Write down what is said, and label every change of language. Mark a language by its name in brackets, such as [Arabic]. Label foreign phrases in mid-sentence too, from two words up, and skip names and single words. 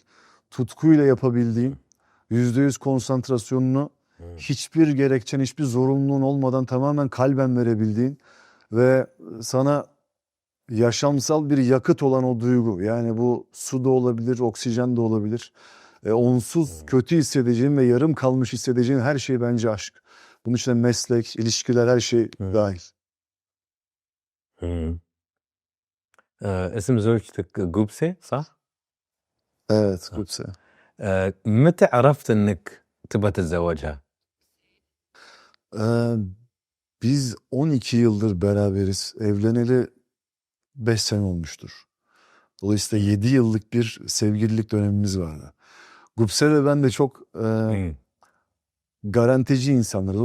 [Turkish] Tutkuyla yapabildiğin, %100 konsantrasyonunu hiçbir gerekçen, hiçbir zorunluluğun olmadan tamamen kalben verebildiğin ve sana yaşamsal bir yakıt olan o duygu. Yani bu su da olabilir, oksijen de olabilir. Onsuz kötü hissedeceğin ve yarım kalmış hissedeceğin her şey bence aşk. Bunun içinde meslek, ilişkiler, her şey dahil. [Arabic] اسم زوجتك جوبسي صح؟ [Turkish] Evet, Kutse. [Arabic] متى عرفت انك تبغى تتزوجها؟ [Turkish] Biz 12 yıldır beraberiz. Evleneli 5 sene olmuştur. Dolayısıyla 7 yıllık bir sevgililik dönemimiz vardı. Gupse ve ben de çok garantici insanlarız.